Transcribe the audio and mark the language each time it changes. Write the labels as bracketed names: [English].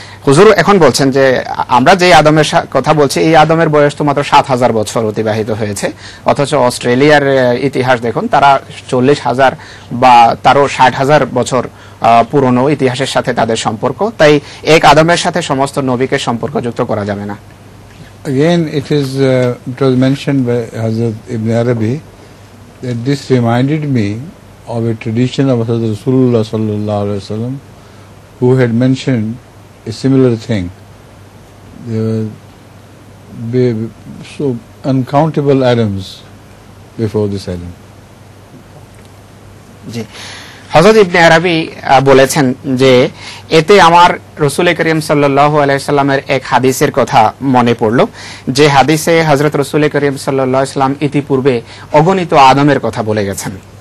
[Bangla] হুজুর এখন বলছেন যে আমরা যে আদমের কথা বলছি এই আদমের বয়স তো মাত্র ৭,০০০ বছর অতিবাহিত হয়েছে, অথচ অস্ট্রেলিয়ার ইতিহাস দেখুন, তারা ৪০,০০০ বা তারও ৬০,০০০ বছর পুরনো ইতিহাসের সাথে তাদের সম্পর্ক। তাই এক আদমের সাথে সমস্ত নবীকে সম্পর্কযুক্ত করা যাবে না। [English] Again, it was mentioned by Hazrat Ibn Arabi that this reminded me of a tradition of Hazrat Rasulullah sallallahu alaihi wasallam, who had mentioned a similar thing. There were so uncountable Adams before this Adam. [Bangla] জি, হযরত ইবনে আরাবি বলেছেন যে এতে আমার রাসূল করিম সাল্লাল্লাহু আলাইহি সাল্লামের এক হাদিসের কথা মনে পড়ল, যে হাদিসে হযরত রাসূল করিম সাল্লাল্লাহু আলাইহি সাল্লাম ইতিপূর্বে অগণিত আদমের কথা বলে গেছেন।